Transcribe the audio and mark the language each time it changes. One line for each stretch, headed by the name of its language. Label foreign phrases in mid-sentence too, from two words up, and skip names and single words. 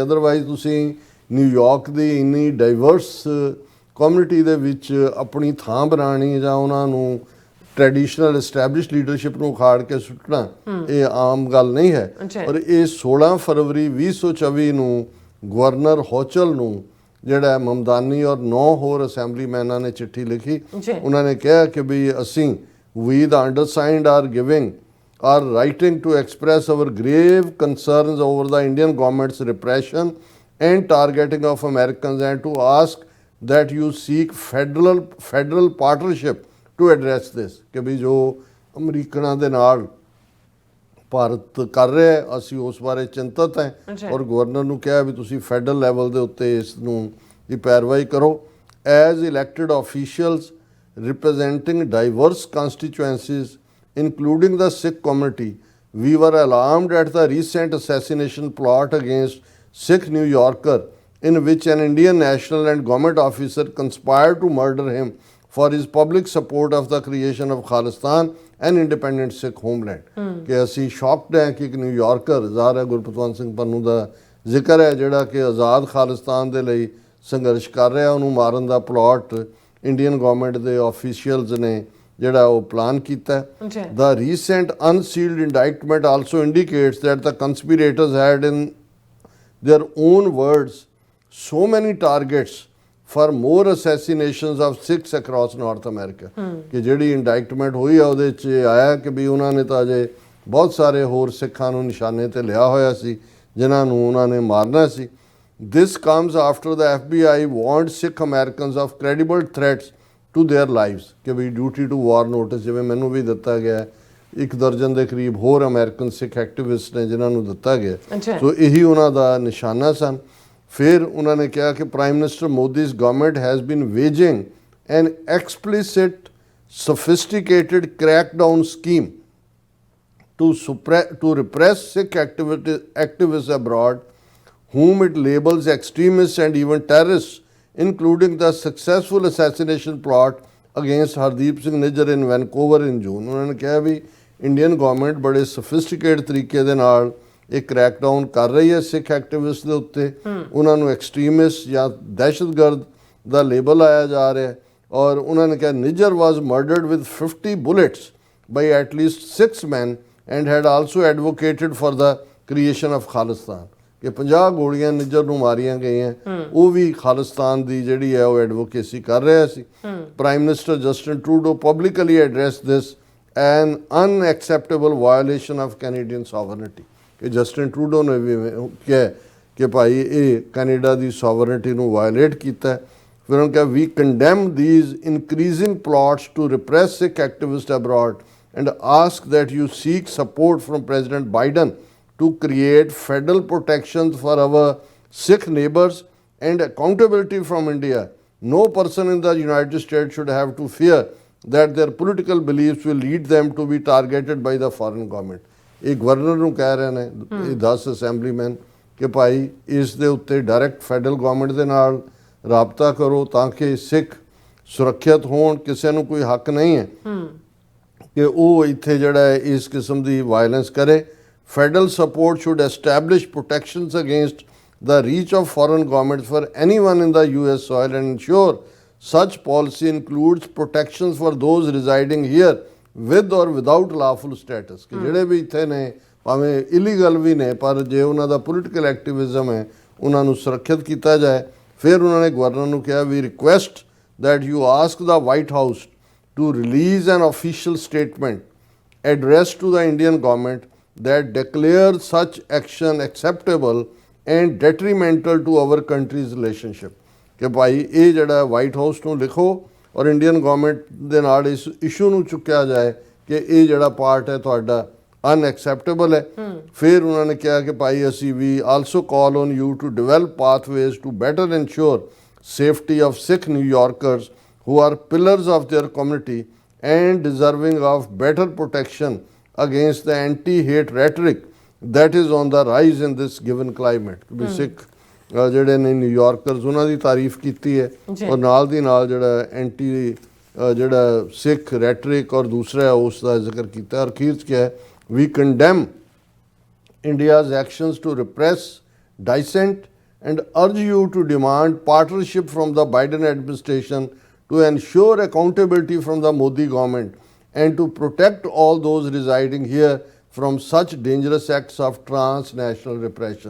Punjabi: ਅਦਰਵਾਈਜ਼ ਤੁਸੀਂ ਨਿਊਯਾਰਕ ਦੀ ਇੰਨੀ
English: diverse community
Punjabi: ਦੇ ਵਿੱਚ ਆਪਣੀ ਥਾਂ ਬਣਾਉਣੀ ਜਾਂ ਉਹਨਾਂ ਨੂੰ
English: traditional establish leadership
Punjabi: ਨੂੰ ਉਖਾੜ ਕੇ ਸੁੱਟਣਾ ਇਹ ਆਮ ਗੱਲ ਨਹੀਂ ਹੈ। ਪਰ ਇਹ 16 ਫਰਵਰੀ 2024 ਨੂੰ ਗਵਰਨਰ ਹੌਚਲ ਨੂੰ ਜਿਹੜਾ ਮਮਦਾਨੀ ਔਰ 9 ਹੋਰ ਅਸੈਂਬਲੀਮੈਨਾਂ ਨੇ ਚਿੱਠੀ ਲਿਖੀ। ਉਹਨਾਂ ਨੇ ਕਿਹਾ ਕਿ ਵੀ ਅਸੀਂ ਵੀ
English: the undersigned are giving are writing to express our grave concerns over the Indian government's repression and targeting of Americans and to ask that you seek federal partnership to address this।
Punjabi: ਕਿ ਵੀ ਜੋ ਅਮਰੀਕਨਾਂ ਦੇ ਨਾਲ ਭਾਰਤ ਕਰ ਰਿਹਾ ਹੈ ਅਸੀਂ ਉਸ ਬਾਰੇ ਚਿੰਤਤ ਹੈ, ਔਰ ਗਵਰਨਰ ਨੂੰ ਕਿਹਾ ਵੀ ਤੁਸੀਂ
English: federal level
Punjabi: ਦੇ ਉੱਤੇ ਇਸ ਨੂੰ ਦੀ ਪੈਰਵਾਈ ਕਰੋ।
English: as elected officials representing diverse constituencies including the Sikh community, we were alarmed at the recent assassination plot against Sikh New Yorker in which an Indian national and government officer conspired to murder him for his public support of the creation of Khalistan and independent Sikh homeland।
Punjabi: ਕਿ ਅਸੀਂ ਸ਼ੌਕਡ ਹੈ ਕਿ ਇੱਕ ਨਿਊਯਾਰਕਰ ਜ਼ਾਹਰ ਹੈ ਗੁਰਪਤਵੰਤ ਸਿੰਘ ਪੰਨੂ ਦਾ ਜ਼ਿਕਰ ਹੈ ਜਿਹੜਾ ਕਿ ਆਜ਼ਾਦ ਖਾਲਿਸਤਾਨ ਦੇ ਲਈ ਸੰਘਰਸ਼ ਕਰ ਰਿਹਾ, ਉਹਨੂੰ ਮਾਰਨ ਦਾ ਪਲਾਟ
English: Indian government
Punjabi: ਦੇ ਆਫੀਸ਼ੀਅਲਸ ਨੇ ਜਿਹੜਾ ਉਹ ਪਲਾਨ ਕੀਤਾ।
English: The recent unsealed indictment also indicates that the conspirators had in their own words so many targets for more assassinations of Sikhs across North America।
Punjabi: ਕਿ ਜਿਹੜੀ ਇੰਡਾਈਟਮੈਂਟ ਹੋਈ ਆ ਉਹਦੇ 'ਚ ਆਇਆ ਕਿ ਵੀ ਉਹਨਾਂ ਨੇ ਤਾਂ ਅਜੇ ਬਹੁਤ ਸਾਰੇ ਹੋਰ ਸਿੱਖਾਂ ਨੂੰ ਨਿਸ਼ਾਨੇ ਤੇ ਲਿਆ ਹੋਇਆ ਸੀ ਜਿਨ੍ਹਾਂ ਨੂੰ ਉਹਨਾਂ ਨੇ ਮਾਰਨਾ ਸੀ।
English: This comes after the FBI warned Sikh Americans of credible threats to their lives
Punjabi: ਕਿ ਵੀ
English: duty to warn notice
Punjabi: ਜਿਵੇਂ ਮੈਨੂੰ ਵੀ ਦਿੱਤਾ ਗਿਆ, 1 ਦਰਜਨ ਦੇ ਕਰੀਬ ਹੋਰ ਅਮਰੀਕਨ ਸਿੱਖ ਐਕਟਿਵਿਸਟ ਨੇ ਜਿਨ੍ਹਾਂ ਨੂੰ ਦਿੱਤਾ ਗਿਆ। ਸੋ ਇਹੀ ਉਹਨਾਂ ਦਾ ਨਿਸ਼ਾਨਾ ਸਨ। ਫਿਰ ਉਹਨਾਂ ਨੇ ਕਿਹਾ ਕਿ
English: Prime Minister Modi's government has been waging an explicit sophisticated crackdown scheme to repress Sikh activists abroad, whom it labels extremists and even terrorists, including the successful assassination plot against Hardeep Singh Nijjar in Vancouver in June.
Punjabi: ਉਹਨਾਂ ਨੇ ਕਿਹਾ ਵੀ
English: Indian government
Punjabi: ਬੜੇ ਸੋਫਿਸਟੀਕੇਟ ਤਰੀਕੇ ਦੇ ਨਾਲ ਇਹ ਕ੍ਰੈਕਡਾਊਨ ਕਰ ਰਹੀ ਹੈ ਸਿੱਖ ਐਕਟਿਵਿਸਟ ਦੇ ਉੱਤੇ, ਉਹਨਾਂ ਨੂੰ ਐਕਸਟ੍ਰੀਮਿਸਟ ਜਾਂ ਦਹਿਸ਼ਤਗਰਦ ਦਾ ਲੇਬਲ ਆਇਆ ਜਾ ਰਿਹਾ ਹੈ। ਔਰ ਉਹਨਾਂ ਨੇ ਕਿਹਾ
English: Nijjar was murdered with 50 bullets by at least 6 men and had also advocated for the creation of Khalistan,
Punjabi: ਕਿ 50 ਗੋਲੀਆਂ ਨਿੱਜਰ ਨੂੰ ਮਾਰੀਆਂ ਗਈਆਂ, ਉਹ ਵੀ ਖਾਲਿਸਤਾਨ ਦੀ ਜਿਹੜੀ ਹੈ ਉਹ ਐਡਵੋਕੇਸੀ ਕਰ ਰਿਹਾ ਸੀ।
English: Prime Minister Justin Trudeau publicly address this an unacceptable violation of Canadian sovereignty,
Punjabi: ਕਿ ਜਸਟਿਨ ਟਰੂਡੋ ਨੇ ਵੀ ਕਿਹਾ ਕਿ ਭਾਈ ਇਹ ਕੈਨੇਡਾ ਦੀ ਸੋਵਰਨਿਟੀ ਨੂੰ ਵਾਇਓਲੇਟ ਕੀਤਾ ਹੈ। ਫਿਰ ਉਹਨਾਂ ਕਿਹਾ ਵੀ
English: condemn these increasing plots to repress Sikh activist abroad and ask that you seek support from President Biden to create federal protections for our Sikh neighbors and accountability from India. No person in the United States should have to fear that their political beliefs will lead them to be targeted by the foreign government.
Punjabi: ਇਹ ਗਵਰਨਰ ਨੂੰ ਕਹਿ ਰਹੇ ਨੇ ਇਹ 10 ਅਸੈਂਬਲੀਮੈਨ ਕਿ ਭਾਈ ਇਸ ਦੇ ਉੱਤੇ
English: direct federal government
Punjabi: ਦੇ ਨਾਲ ਰਾਬਤਾ ਕਰੋ ਤਾਂ ਕਿ ਸਿੱਖ ਸੁਰੱਖਿਅਤ ਹੋਣ, ਕਿਸੇ ਨੂੰ ਕੋਈ ਹੱਕ ਨਹੀਂ ਹੈ ਕਿ ਉਹ ਇੱਥੇ ਜਿਹੜਾ ਹੈ ਇਸ ਕਿਸਮ ਦੀ ਵਾਇਲੈਂਸ ਕਰੇ।
English: federal support should establish protections against the reach of foreign governments for anyone in the US soil and ensure such policy includes protections for those residing here with or without lawful status,
Punjabi: ਕਿ ਜਿਹੜੇ ਵੀ ਇੱਥੇ ਨੇ ਭਾਵੇਂ ਇਲੀਗਲ ਵੀ ਨੇ ਪਰ ਜੇ ਉਹਨਾਂ ਦਾ
English: political activism
Punjabi: ਹੈ ਉਹਨਾਂ ਨੂੰ ਸੁਰੱਖਿਅਤ ਕੀਤਾ ਜਾਏ। ਫਿਰ ਉਹਨਾਂ ਨੇ ਗਵਰਨਰ ਨੂੰ ਕਿਹਾ ਵੀ
English: ਰਿਕੁਐਸਟ that you ask the White House to release an official statement addressed to the Indian government that declares such action acceptable and detrimental to our country's relationship,
Punjabi: ਕਿ ਭਾਈ ਇਹ ਜਿਹੜਾ ਵਾਈਟ ਹਾਊਸ ਨੂੰ ਲਿਖੋ ਔਰ
English: Indian government
Punjabi: ਦੇ ਨਾਲ ਇਸ ਇਸ਼ੂ ਨੂੰ ਚੁੱਕਿਆ ਜਾਏ ਕਿ ਇਹ ਜਿਹੜਾ ਪਾਰਟ ਹੈ ਤੁਹਾਡਾ ਅਨਐਕਸੈਪਟੇਬਲ ਹੈ। ਫਿਰ ਉਹਨਾਂ ਨੇ ਕਿਹਾ ਕਿ ਭਾਈ ਅਸੀਂ ਵੀ
English: also call on you to develop pathways to better ensure safety of Sikh New Yorkers who are pillars of their community and deserving of better protection against the anti-hate rhetoric that is on the rise in this given climate.
Punjabi: ਵੀ ਸਿੱਖ ਜਿਹੜੇ ਨੇ ਨਿਊਯਾਰਕਰਸ ਉਹਨਾਂ ਦੀ ਤਾਰੀਫ ਕੀਤੀ ਹੈ ਔਰ ਨਾਲ ਦੀ ਨਾਲ ਜਿਹੜਾ ਐਂਟੀ ਜਿਹੜਾ ਸਿੱਖ ਰੈਟਰਿਕ ਔਰ ਦੂਸਰਾ ਉਸ ਦਾ ਜ਼ਿਕਰ ਕੀਤਾ। ਔਰ ਅਖੀਰ 'ਚ ਕਿਹਾ ਹੈ ਵੀ
English: ਕੰਡੈਮ India's actions to repress dissent and urge you to demand partnership from the Biden administration to ensure accountability from the Modi government and to protect all those residing here from such dangerous acts of transnational repression.